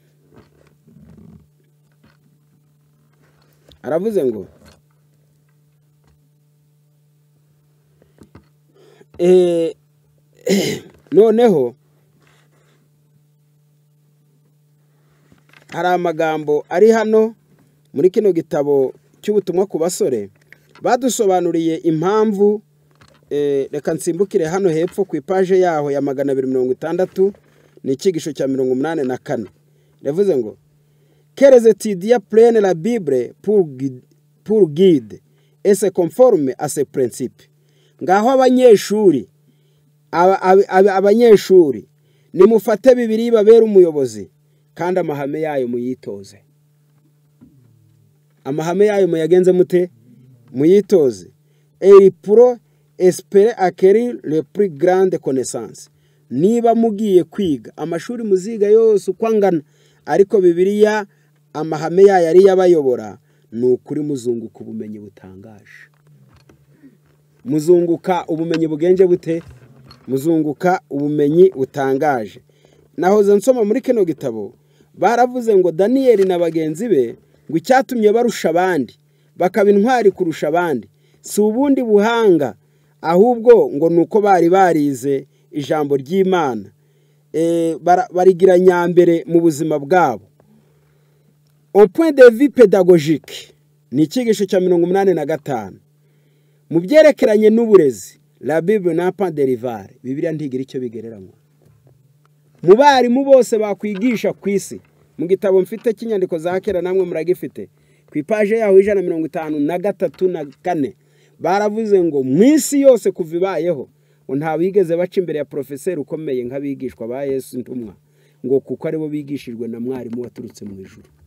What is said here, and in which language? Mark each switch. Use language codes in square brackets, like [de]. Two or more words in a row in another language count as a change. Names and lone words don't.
[rw] Aravuze ngo noneho hari amagambo ari hano muri kino gitabo cy'ubutumwa ku basore badusobanuriye impamvu. Reka nsimbukire hano hepfo ku ipaje yaho ya 260 ni icyigisho cya 84. Yavuze ngo [fr] quelles étudiants prennent la Bible pour guide et se conforme à ses principes. [rw] Ngaho abanyeshuri nimufate Bibiliya babera umuyobozi kandi amahame yayo muyitoze. Amahame yayo muyagenze mute? Muyitoze. [fr] Et pour espérer acquérir le plus grande connaissance. [rw] Niba mugiye kwiga amashuri muziga yose ukwangana, ariko Bibiliya amahame yayo ari yabayobora, ni ukuri muzunguka ubumenyi butangaje. muzunguka ubumenyi bugenje bute, muzunguka ubumenyi butangaje. Nahoze nsoma muri kino gitabo baravuze ngo Daniyeli na bagenzi be ngo icyatumye barusha abandi bakaba intwari kurusha abandi si ubundi buhanga, ahubwo ngo nuko bari barize ijambo ry'Imana, barigira nyambere mu buzima bwabo. [fr] Au point de vue pédagogique [rw] ni icyigisho cya 85 mu byerekeranye n'uburezi. [fr] La Bible n'a pas de rival. [rw] Bibiliya ntigira icyo bigereranywa. Mu barimu bose bakwigisha ku isi, mu gitabo mfite cy'inyandiko za kera namwe muragifite ku ipaje yaho 153 baravuze ngo mu isi yose kuva ibayeho ngo nta bigeze baca imbere ya profeseri ukomeye nk'abigishwa ba Yesu ntumwa, ngo kuko aribo bigishijwe na mwarimu waturutse mu ijuru.